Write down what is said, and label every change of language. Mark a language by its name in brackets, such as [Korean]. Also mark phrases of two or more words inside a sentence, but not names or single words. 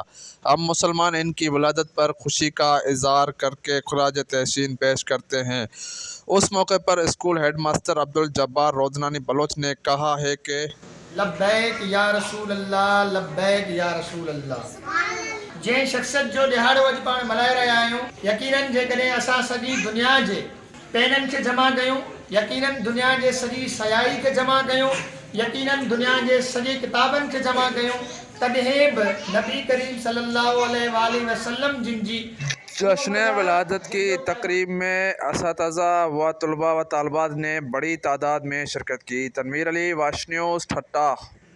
[Urdu] ہم مسلمان ان کی ولادت پر خوشی کا اظہار کر کے خراج تحسین پیش کرتے ہیں۔ اس موقع پر اسکول [English] ہیڈ ماسٹر [Urdu] عبدالجبار روزنانی بلوچ نے کہا ہے کہ [Arabic] لبیک یا رسول اللہ، لبیک یا رسول اللہ۔ [Sindhi] جے شخصیت جو ॾिहाड़ो अॼु पाण मल्हाए रहिया आहियूं, यकीनन जेकॾहिं असां सॼी दुनिया जे पेननि खे जमा कयूं, यकीनन दुनिया जे सॼी सयाई खे जमा कयूं, यकीनन दुनिया जे सॼी किताबनि खे जमा कयूं, तॾहिं बि नबी करीम [Arabic] صلى الله عليه وسلم [Sindhi] जिन जी [Urdu] جشن ولادت کی تقریب میں اساتذہ و طلباء و طالبات نے بڑی تعداد میں شرکت کی۔ تنویر علی، واش نیوز، ٹھٹہ۔